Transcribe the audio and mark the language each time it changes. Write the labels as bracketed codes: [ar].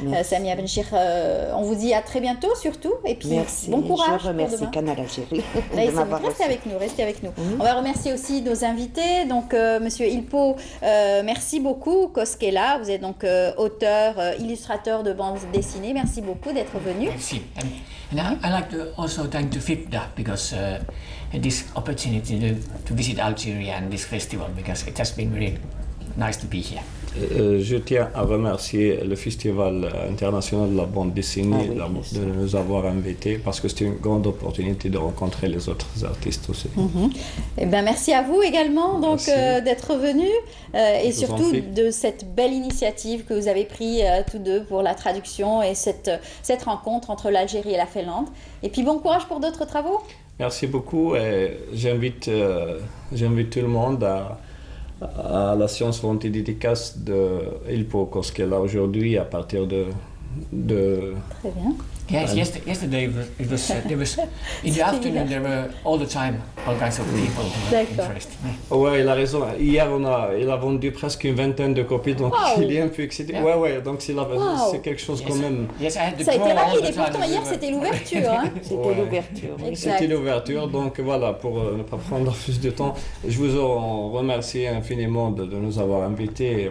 [fr] Samia Benchir, on vous dit à très bientôt surtout. Et puis, bon courage. Je remercie Canal Algérie. Restez avec nous. On va remercier aussi nos invités. Donc, monsieur Ilpo, merci beaucoup. Koskela, vous êtes donc auteur, illustrateur de bande dessinée. Merci beaucoup d'être venu. Merci. [en] And I like to also thank the FIPDA because this opportunity to visit Algeria and this festival, because it has been very nice to be here. [fr] Je tiens à remercier le Festival international de la bande dessinée de nous avoir invités parce que c'était une grande opportunité de rencontrer les autres artistes aussi. Eh bien, merci à vous également donc d'être venus et surtout de cette belle initiative que vous avez prise tous deux pour la traduction et cette rencontre entre l'Algérie et la Finlande. Et puis bon courage pour d'autres travaux. Merci beaucoup et j'invite tout le monde à la Science Volonté dédicace de Ilpo Koskela aujourd'hui à partir de... Très bien. [en] Yes, yesterday it was there was in the afternoon there were all the time all kinds of people interested. [fr] Ouais, il a raison. Hier il a vendu presque une vingtaine de copies, donc il est un peu excité. Yeah. Ouais, donc c'est quelque chose quand même. [en] Yes, I had [fr] ça a été rapide et pourtant hier c'était l'ouverture. Hein. C'était l'ouverture. C'était l'ouverture, donc voilà, pour ne pas prendre plus de temps, je vous remercie infiniment de nous avoir invités.